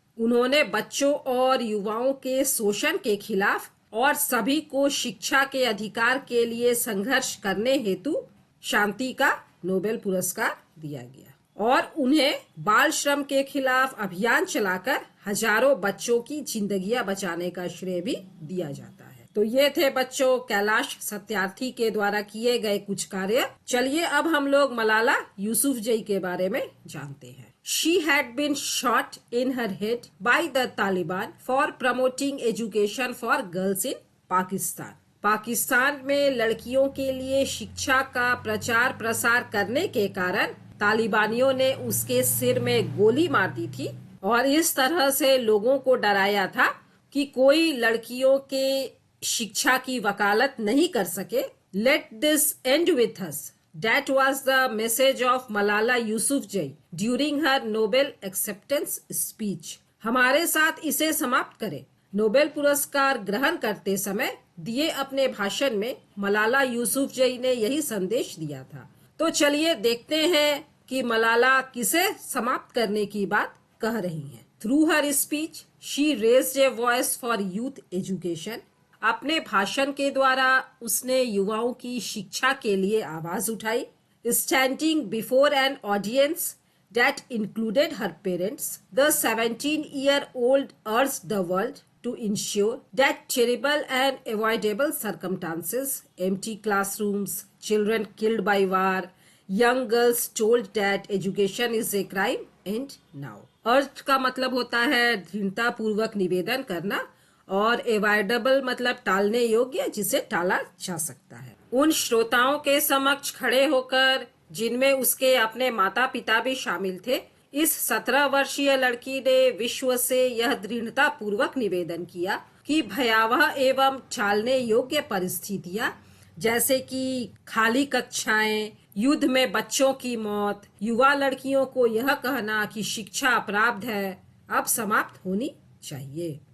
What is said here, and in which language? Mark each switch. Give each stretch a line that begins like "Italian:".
Hindi: उन्होंने बच्चों और युवाओं के शोषण के खिलाफ और सभी को शिक्षा के अधिकार के लिए संघर्ष करने हेतु शांति का नोबेल पुरस्कार दिया गया और उन्हें बाल श्रम के खिलाफ अभियान चलाकर हजारों बच्चों की जिंदगियां बचाने का श्रेय भी दिया जाता है। तो ये थे बच्चों कैलाश सत्यार्थी के द्वारा किए गए कुछ कार्य। चलिए अब हम लोग मलाला यूसुफजई के बारे में जानते हैं।
English: She had been shot in her head by the Taliban for promoting education for girls in Pakistan।
Hindi: Pakistan में लड़कियों के लिए शिक्षा का प्रचार प्रसार करने के कारण तालिबानियों ने उसके सिर में गोली मार दी थी और इस तरह से लोगों को डराया था कि कोई लड़कियों के शिक्षा की वकालत नहीं कर सके।
English: Let this end with us, that was the message of Malala Yousafzai during her Nobel acceptance speech.
Hindi: हमारे साथ इसे समाप्त करें। नोबेल पुरस्कार ग्रहण करते समय दिए अपने भाषण में मलाला यूसुफजई ने यही संदेश दिया था। तो चलिए देखते हैं कि मलाला किसे समाप्त करने की बात कह रही हैं।
English: Through her speech she raised a voice for youth education.
Hindi: अपने भाषण के द्वारा उसने युवाओं की शिक्षा के लिए आवाज उठाई।
English: Standing before an audience that included her parents, the 17-year-old urged the world to ensure that terrible and avoidable circumstances, empty classrooms, children killed by war, young girls told that education is a crime, and now.
Hindi: urged का मतलब होता है दृढ़ता पूर्वक निवेदन करना और avoidable मतलब टालने योग्य, जिसे टाला जा सकता है। उन श्रोताओं के समक्ष खड़े होकर जिनमें उसके अपने माता पिता भी शामिल थे, इस 17 वर्षीय लड़की ने विश्व से यह दृढ़ता पूर्वक निवेदन किया कि भयावह एवं टालने योग्य परिस्थितियां जैसे कि खाली कक्षाएं, युद्ध में बच्चों की मौत, युवा लड़कियों को यह कहना कि शिक्षा अपराध है, अब समाप्त होनी चाहिए।